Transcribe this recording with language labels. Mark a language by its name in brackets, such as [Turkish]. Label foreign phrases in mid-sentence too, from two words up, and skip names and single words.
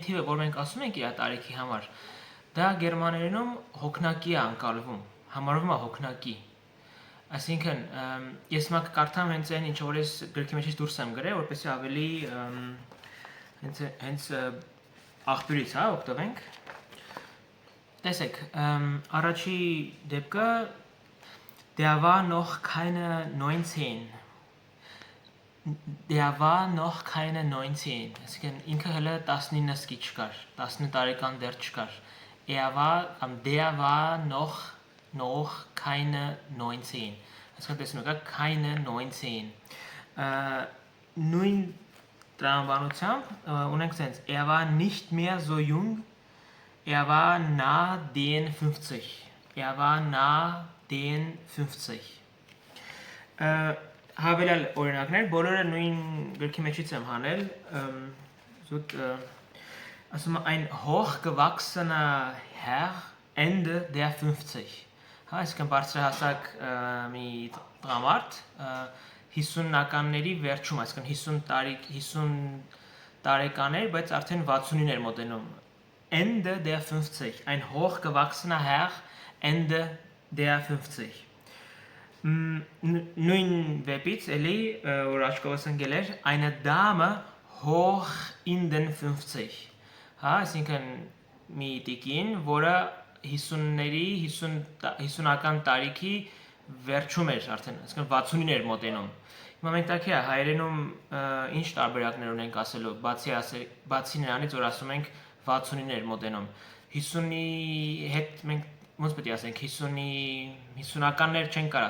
[Armenian] թիվը, որ մենք ասում ենք իր տարիքի համար, դա գերմաներենում հոգնակի է անցալվում, համարվում է հոգնակի։ Այսինքն, ես մակ կարդամ հենց այն, ինչ որ ես գրքի մեջից դուրս եմ գրել, որպեսզի ավելի հենց աղբյուրից օգտվենք։ Տեսեք, առաջի դեպքը [German] Der war noch keine 19. Der war noch keine 19. [Armenian] Այսինքն ինքը հələ 19-ը չկար, 19 տարեկան դեռ չկար։ [German] Der war noch keine 19. [Armenian] Այսինքն տեսնում եք, keine 19. Նույն տրամաբանությամբ ունենք sense. [German] War nicht mehr so jung. War nah den 50. War nah den 50. [Armenian] Հավելյալ օրինակներ, բոլորը նույն գրքի մեջից եմ հանել, զուտ ասում [German] ein hochgewachsener Herr Ende der 50. [Armenian] Այսինքն բարձրահասակ մի տղամարդ 50-ականների վերջում, այսինքն 50 տարեկաներ, բայց արդեն 60-ին էր մոտենում։ [German] Ende der 50. Ein hochgewachsener Herr Ende der 50. [Armenian] Նույն վեպից էլի, որ աչքովս ընկել էր, [German] eine Dame hoch in den 50. [Armenian] Այսինքն մի տիկին, որը 50-ական տարիքի վերջում էր արդեն, այսինքն 60-ին էր մոտենում։ Հիմա մենք տակի է հայերենում ինչ տարբերակներ ունենք ասելու, բացի նրանից, որ ասում ենք 60-ին էր մոտենում։ 50-ի հետ մենք ոնց պետք է ասենք 50-ականներ չենք կարող